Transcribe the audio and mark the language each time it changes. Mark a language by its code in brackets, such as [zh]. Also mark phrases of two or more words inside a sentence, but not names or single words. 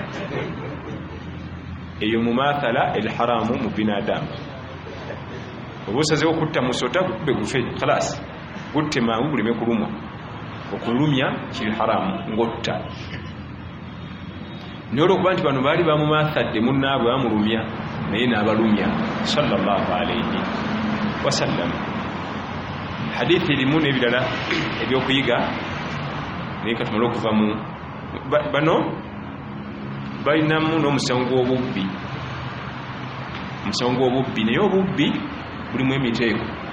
[lg] Eyo mumathala elharamu mu binadamu. Oba osazeewo okutta musota gukube gufe khalas gutte mangu guleme kulumwa. Okulumya kiri haramu ng'otta. Naye olw'okuba nti bano baali bamumathadde munnaabwe bamulumya naye n'abalumya [ar] صلى الله عليه وسلم. [lg] Hadithi erimu n'ebirala ebyokuyiga naye katumale okuva mu bano balinamu n'omusango gw'obubbi. Omusango gw'obubbi naye obubbi bulimu emiteeko.